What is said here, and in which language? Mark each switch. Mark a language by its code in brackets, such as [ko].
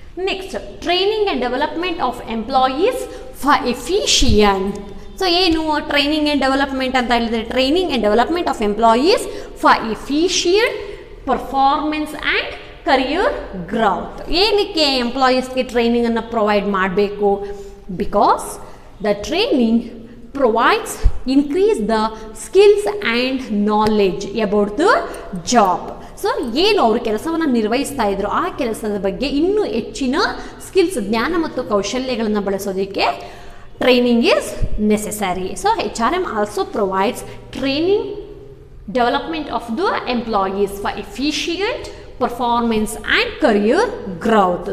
[en] Next, training and development of employees for efficient. So ಏನು training and development ಅಂತ ಹೇಳಿದ್ರೆ, training and development of employees for efficient performance and career growth. [kn] ಏನಕ್ಕೆ ಎಂಪ್ಲಾಯೀಸ್ಗೆ ಟ್ರೈನಿಂಗನ್ನು provide ಮಾಡಬೇಕು? [en] Because the training provides increase the skills and knowledge about the job. [kn] So ಏನು ಅವರು ಕೆಲಸವನ್ನು ನಿರ್ವಹಿಸ್ತಾ ಇದ್ರು ಆ ಕೆಲಸದ ಬಗ್ಗೆ ಇನ್ನೂ ಹೆಚ್ಚಿನ ಸ್ಕಿಲ್ಸ್, ಜ್ಞಾನ ಮತ್ತು ಕೌಶಲ್ಯಗಳನ್ನು ಬಳಸೋದಕ್ಕೆ [en] Training is necessary. So HRM also provides training development of the employees for efficient performance and career growth.